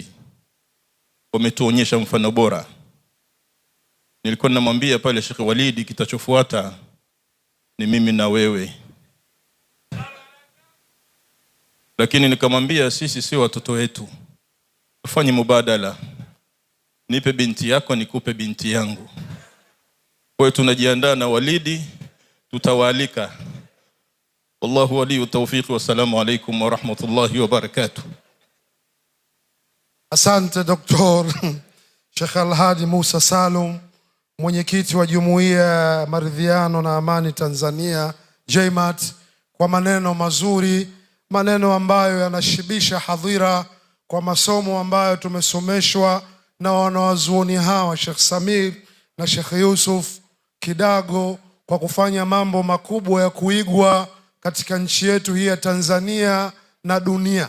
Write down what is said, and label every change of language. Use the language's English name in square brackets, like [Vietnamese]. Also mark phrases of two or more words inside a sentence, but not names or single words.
[Swahili] Wametuonyesha mfano bora. Nilikuwa namwambia pale Sheikh Walidi, kitachofuata ni mimi na wewe, lakini nikamwambia sisi si watoto wetu, tufanye mubadala. Nipe binti yako nikupe binti yangu. Kwa hiyo tunajiandaa na Walidi, tutawaalika. [Arabic] والله ولي التوفيق. والسلام عليكم ورحمة الله وبركاته. [Swahili] Asante Dr. Sheikh Al-Hadi Musa Salum, mwenyekiti wa Jumuiya ya Maridhiano na Amani Tanzania JMAT, kwa maneno mazuri, maneno ambayo yanashibisha hadhira kwa masomo ambayo tumesomeshwa na wanawazuoni hawa Sheikh Samir na Sheikh Yusuf Kidago, kwa kufanya mambo makubwa ya kuigwa katika nchi yetu hii ya Tanzania na dunia.